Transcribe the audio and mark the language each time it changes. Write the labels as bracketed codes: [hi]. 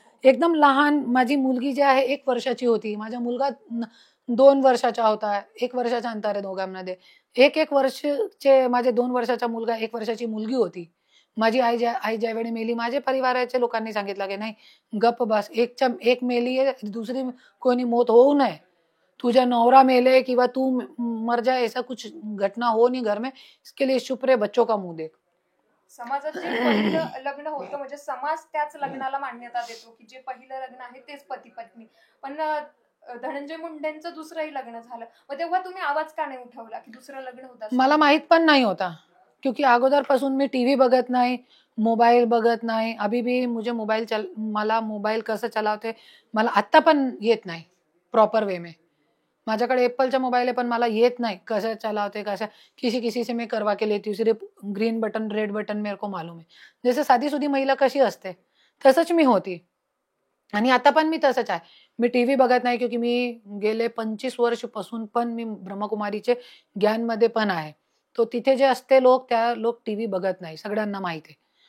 [mr] एकदम लहान माझी मुलगी जी आहे 1 वर्षाची होती. माझा मुलगा 2 वर्षाचा होता. 1 वर्षाचा अंतर आहे दोघांमध्ये. 1 वर्षाचे माझे 2 वर्षाचा मुलगा, 1 वर्षाची मुलगी होती. माझी आई ज्यावेळी मेली माझ्या परिवाराच्या लोकांनी सांगितलं की नाही गप्प बस, एक मेली आहे, दुसरी कोणी मौत होऊ नये. तुझा नवरा मेले किंवा [hi] तू मर जाए ऐसा कुछ घटना हो नहीं घर में, इसके लिए चुप रहे, बच्चों का मुंह देख. [mr] समाजात जे पहिलं लग्न होतं म्हणजे समाज त्याच लग्नाला मान्यता देतो की जे पहिलं लग्न आहे तेच पती पत्नी. पण धनंजय मुंडेंचं दुसरंही लग्न झालं, मग तेव्हा तुम्ही आवाज का नाही उठवला की दुसरं लग्न होतं असं? मला माहित पण नाही होता, [hi] क्योंकि [mr] अगोदरपासून मी टीव्ही बघत नाही, मोबाईल बघत नाही. [hi] अभी भी [mr] मला मोबाईल कसं चलावते मला आत्ता पण येत नाही [hi] प्रॉपर वे में. [mr] माझ्याकडे एप्पलचा मोबाईल आहे पण मला येत नाही कसं चलावते, कसं. [hi] किसी से मैं करवा के लेती हूँ, सिर्फ ग्रीन बटन रेड बटन मेरे को मालूम है. [mr] जसं साधी सुधी महिला कशी असते तसंच मी होती आणि आता पण मी तसंच आहे. मी टीव्ही बघत नाही, [hi] क्योंकि [mr] मी गेले 25 वर्षपासून पण मी ब्रह्मकुमारीचे ज्ञानमध्ये पण आहे. तो तिथे जे असते लोक, त्या लोक टीव्ही बघत नाही, सगळ्यांना माहिती आहे.